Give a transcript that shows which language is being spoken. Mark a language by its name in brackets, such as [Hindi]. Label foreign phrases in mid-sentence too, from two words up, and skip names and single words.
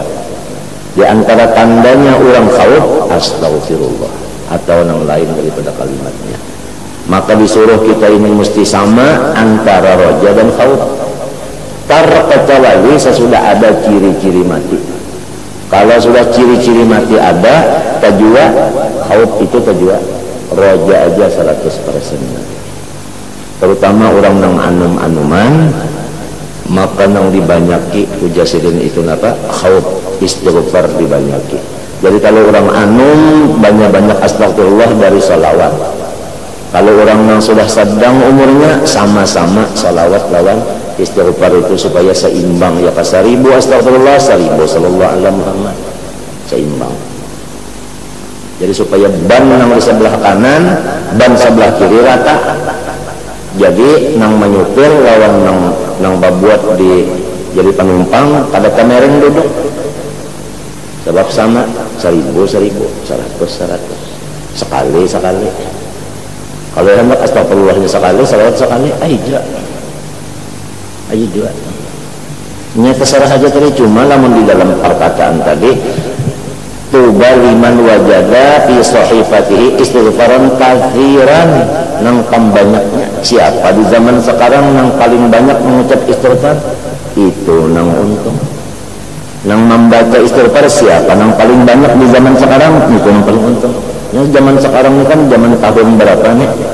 [Banjar] Di antara tandanya orang khauf, astagfirullah, atau yang lain daripada kalimatnya. Maka disuruh kita ini mesti sama antara roja dan khauf. Terkecuali sesudah ada ciri-ciri mati. Kalau sudah ciri-ciri mati ada, tajwa, khauf itu tajwa, roja aja 100%. Terutama orang nang anum-anuman, maka nang dibanyaki ujasirin itu apa? Khauf, istighfar dibanyaki. Jadi kalau orang anum banyak-banyak astagfirullah dari salawat. Kalau orang yang sudah sedang umurnya, sama-sama salawat lawan istighfar itu supaya seimbang. Ya ka 1000 astagfirullah, 1000 [Arabic] sallallahu alaihi Muhammad, [Banjar] seimbang. Jadi supaya ban yang di sebelah kanan, ban sebelah kiri rata. Jadi nang menyupir lawan nang babuat di jadi penumpang pada kamereng duduk. Sebab sama 1000, 100. Sekali. Kalau hendak astagfirullahnya sekali, salawat sekali, aja dua. Ini terserah saja tadi, cuma namun di dalam perkataan tadi, [Arabic] tuba liman wajada fi sahifatihi istighfaran katsiran, [Banjar] nang banyaknya. Siapa di zaman sekarang nang paling banyak mengucap istighfar? Itu nang untung. Nang membaca istighfar siapa nang paling banyak di zaman sekarang? Itu nang paling untung. Ya, zaman sekarang ini kan zaman tahun berapa nih?